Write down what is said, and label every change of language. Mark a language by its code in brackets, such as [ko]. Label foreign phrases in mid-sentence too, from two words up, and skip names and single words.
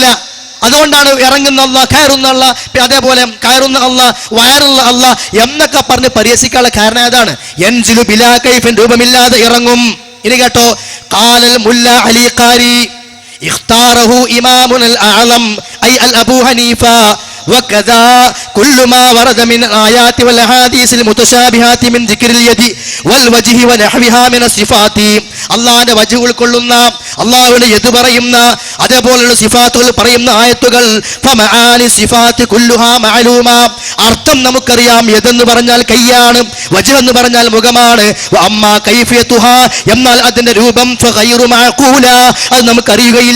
[ml] അതുകൊണ്ടാണ് ഇറങ്ങുന്ന അല്ലാഹ്, കയറുന്ന അല്ലാഹ്, അതേപോലെ കയറുന്ന അല്ലാഹ്, വയറുള്ള അല്ലാഹ് എന്നൊക്കെ പറഞ്ഞ് പരിഹസിക്കാനുള്ള കാരണം അതാണ്. [ar] ينزل بلا كيف, [ml] രൂപമില്ലാതെ ഇറങ്ങും. ഇനി കേട്ടോ, [ar] قال الملا علي القاري اختاره الإمام الأعظم أي ال أبو حنيفة وكذا كل ما ورد من الآيات والأحاديث المتشابهات من ذكر اليد والوجه ونحوها من الصفات. [ml] അള്ളാഹുവിന്റെ വജ്ഹ് ഉൾക്കൊള്ളുന്ന, അള്ളാഹുവിന്റെ യദ് പറയുന്ന, അതേപോലെയുള്ള സിഫാത്തുകൾ പറയുന്ന ആയത്തുകൾ, [ar] فمعاني الصفات كلها معلومة, [ml] അർത്ഥം നമുക്കറിയാം. യദെന്ന് പറഞ്ഞാൽ കൈയാണ്, വജ്ഹ് എന്ന് പറഞ്ഞാൽ മുഖമാണ്. [ar] وأما كيفيتها, [ml] എന്നാൽ അതിന്റെ രൂപം [ar] فغير معقولة, [ml] അത് നമുക്കറിയുകയില്ല.